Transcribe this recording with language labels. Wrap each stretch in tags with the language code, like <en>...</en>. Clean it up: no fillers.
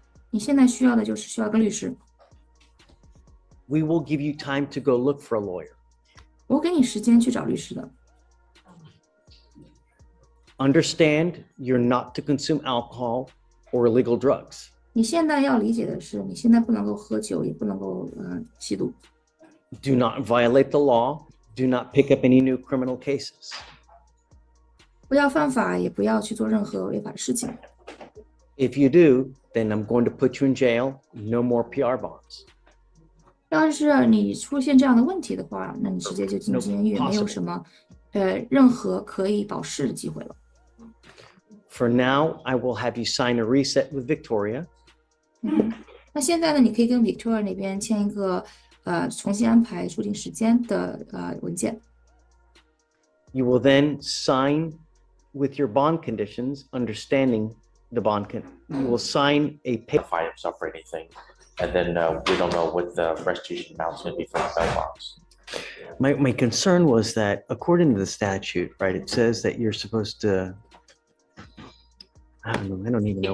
<zh>你现在需要的就是需要个律师。</zh> <en>We will give you time to go look for a lawyer.</en> <zh>我给你时间去找律师的。</zh> <en>Understand you're not to consume alcohol or illegal drugs.</en> <zh>你现在要理解的是，你现在不能够喝酒，也不能够吸毒。</zh> <en>Do not violate the law. Do not pick up any new criminal cases.</en> <zh>不要犯法，也不要去做任何违法的事情。</zh> <en>If you do, then I'm going to put you in jail. No more PR bonds.</en> <zh>要是你出现这样的问题的话，那你直接就进监狱，没有什么任何可以保释的机会了。</zh> <en>For now, I will have you sign a reset with Victoria.</en> <zh>那现在呢，你可以跟 Victoria 那边签一个重新安排出庭时间的文件。</zh> <en>You will then sign with your bond conditions, understanding the bond. You will sign a paper. Identify himself or anything. And then we don't know what the restitution amount's going to be for the bail bonds. My concern was that according to the statute, right, it says that you're supposed to, I don't even know.</en>